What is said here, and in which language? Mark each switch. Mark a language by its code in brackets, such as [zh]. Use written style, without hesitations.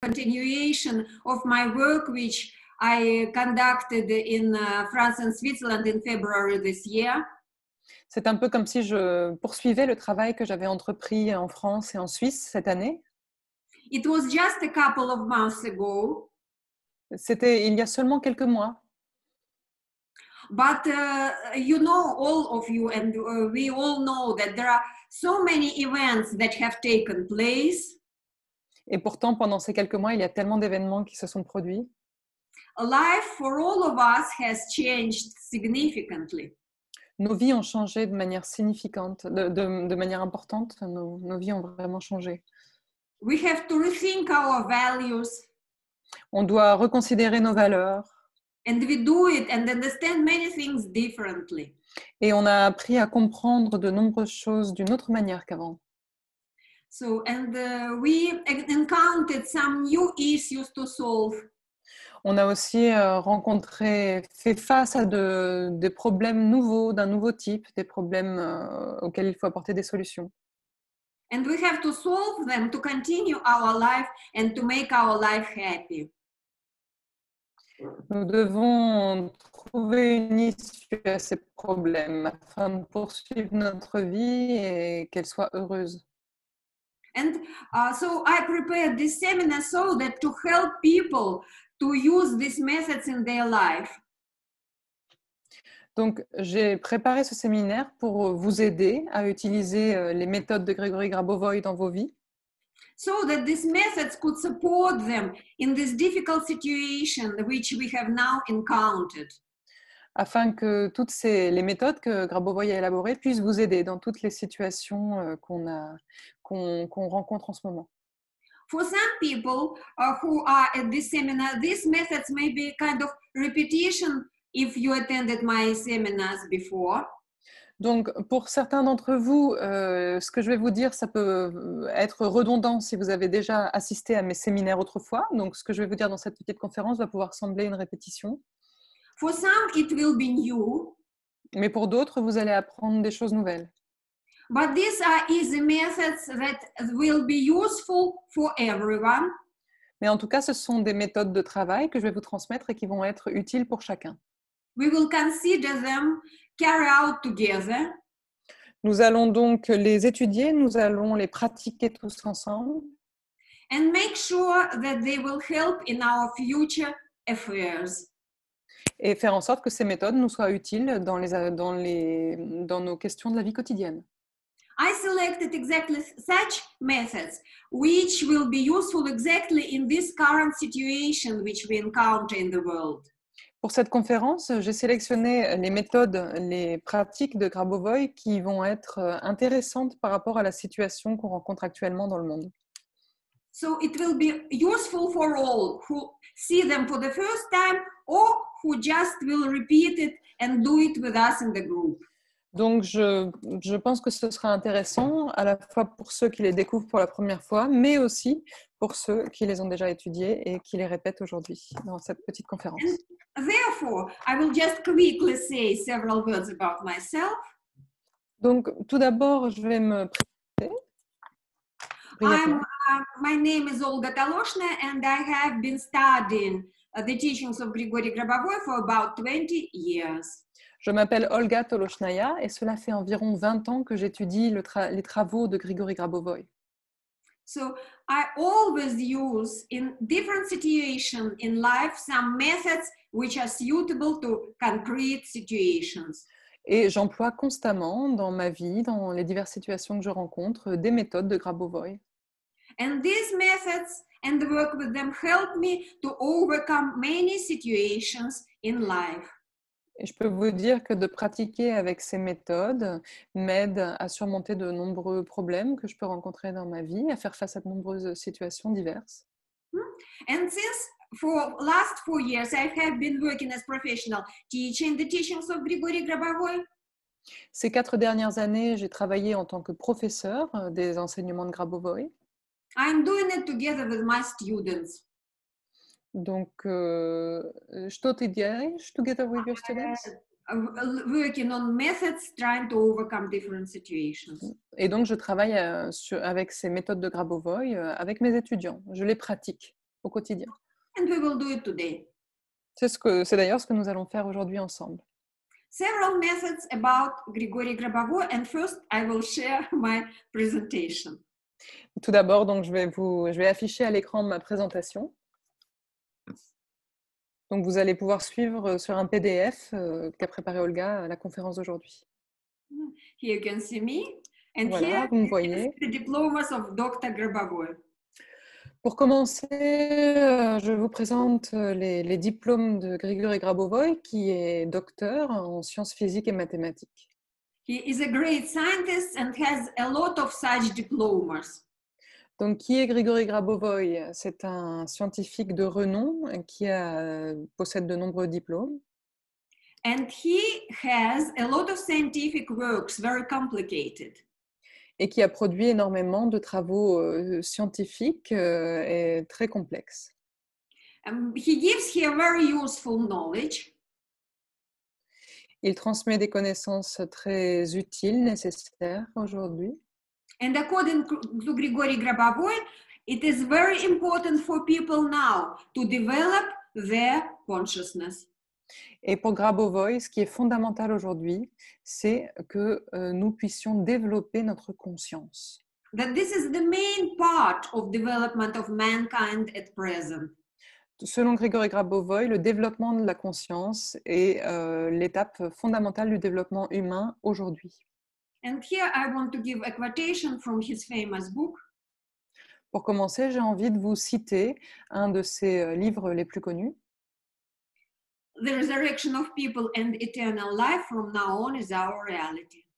[en] continuation of my work, which I conducted in France and Switzerland in February this year. [fr] C'est un peu comme si je poursuivais le travail que j'avais entrepris en France et en Suisse cette année. [en] It was just a couple of months ago. [fr] C'était il y a seulement quelques mois. [en] But you know, all of you, and we all know that there are so many events that have taken place. [fr] Et pourtant, pendant ces quelques mois, il y a tellement d'événements qui se sont produits. [en] Life for all of us has changed significantly. [fr] Nos vies ont changé de manière significante, de manière importante. Nos vies ont vraiment changé. [en] We have to rethink our values. [fr] On doit reconsidérer nos valeurs. [en] And we do it and understand many things differently. [fr] Et on a appris à comprendre de nombreuses choses d'une autre manière qu'avant. [en] So, and we encountered some new issues to solve. [fr] On a aussi fait face à des problèmes nouveaux, d'un nouveau type, des problèmes auxquels il faut apporter des solutions. [en] And we have to solve them to continue our life and to make our life happy. [fr] Nous devons trouver une issue à ces problèmes afin de poursuivre notre vie et qu'elle soit heureuse. [en] And so I prepared this seminar so that to help people to use these methods in their life. [fr] Donc, j'ai préparé ce séminaire pour vous aider à utiliser les méthodes de Grégory Grabovoi dans vos vies. [en] So that these methods could support them in this difficult situation which we have now encountered. [fr] Afin que les méthodes que Grabovoi a élaborées puissent vous aider dans toutes les situations qu'on rencontre en ce moment. [en] For some people who are at this seminar, these methods may be kind of repetition if you attended my seminars before. [fr] Donc, pour certains d'entre vous, ce que je vais vous dire, ça peut être redondant si vous avez déjà assisté à mes séminaires autrefois. Donc, ce que je vais vous dire dans cette petite conférence va pouvoir sembler une répétition. [en] For some, it will be new. [fr] Mais pour d'autres, vous allez apprendre des choses nouvelles. [en] But these are easy methods that will be useful for everyone. [fr] Mais en tout cas, ce sont des méthodes de travail que je vais vous transmettre et qui vont être utiles pour chacun. [en] We will consider them, carry out together. [fr] Nous allons donc les étudier, nous allons les pratiquer tous ensemble. [en] And make sure that they will help in our future affairs. [fr] Et faire en sorte que ces méthodes nous soient utiles dans nos questions de la vie quotidienne. [en] I selected exactly such methods which will be useful exactly in this current situation which we encounter in the world. [fr] Pour cette conférence, j'ai sélectionné les méthodes, les pratiques de Grabovoi qui vont être intéressantes par rapport à la situation qu'on rencontre actuellement dans le monde. [en] So it will be useful for all who see them for the first time or who just will repeat it and do it with us in the group. [fr] Donc, je pense que ce sera intéressant à la fois pour ceux qui les découvrent pour la première fois, mais aussi pour ceux qui les ont déjà étudiés et qui les répètent aujourd'hui dans cette petite conférence. [en] And therefore, I will just quickly say several words about myself. [fr] Donc, tout d'abord, je vais me présenter. [en] My name is Olga Taloshna, and I have been studying the teachings of Grigory Grabovoi for about 20 years. [fr] Je m'appelle Olga Toloshnaya et cela fait environ 20 ans que j'étudie les travaux de Grigory Grabovoi. [en] So I always use in different situations in life some methods which are suitable to concrete situations. [fr] Et j'emploie constamment dans ma vie, dans les diverses situations que je rencontre, des méthodes de Grabovoi. [en] And these methods and the work with them help me to overcome many situations in life. [fr] Et je peux vous dire que de pratiquer avec ces méthodes m'aide à surmonter de nombreux problèmes que je peux rencontrer dans ma vie, à faire face à de nombreuses situations diverses. [en] And since for last 4 years I have been working as professional teaching the teachings of Grigory Grabovoi. [fr] Ces 4 dernières années, j'ai travaillé en tant que professeur des enseignements de Grabovoi. [en] I'm doing it together with my students. Donc, [ru] что ты делаешь [en] together with your students? Working on methods, trying to overcome different situations. [fr] Et donc, je travaille avec ces méthodes de Grabovoi avec mes étudiants. Je les pratique. au quotidien. [en] And we will do it today. [fr] C'est d'ailleurs ce que nous allons faire aujourd'hui ensemble. [en] Several methods about Grigory Grabovoy, and first I will share my presentation. [fr] Tout d'abord, donc, je vais afficher à l'écran ma présentation. Donc, vous allez pouvoir suivre sur un PDF qu'a préparé Olga la conférence d'aujourd'hui. [en] Here you can see me, and [fr] Voilà, [en] here [fr] vous me [en] you can [fr] voyez. [en] see the diplomas of Dr. Grabovoy. [fr] Pour commencer, je vous présente les diplômes de Grigory Grabovoy, qui est docteur en sciences physiques et mathématiques. [en] He is a great scientist and has a lot of such diplomas. [fr] Donc, qui est Grigory Grabovoy? C'est un scientifique de renom qui possède de nombreux diplômes. [en] And he has a lot of scientific works, very complicated. [fr] Et qui a produit énormément de travaux scientifiques et très complexes. [en] He gives here very useful knowledge. [fr] Il transmet des connaissances très utiles, nécessaires aujourd'hui. [en] And according to Grigory Grabovoy, it is very important for people now to develop their consciousness. [fr] Et pour Grabovoy, ce qui est fondamental aujourd'hui, c'est que nous puissions développer notre conscience. [en] That this is the main part of development of mankind at present. [fr] Selon Grigory Grabovoy, le développement de la conscience est l'étape fondamentale du développement humain aujourd'hui. [en] And here I want to give a quotation from his famous book. [fr] Pour commencer, j'ai envie de vous citer un de ses livres les plus connus. [en] The resurrection of people and eternal life from now on is our reality.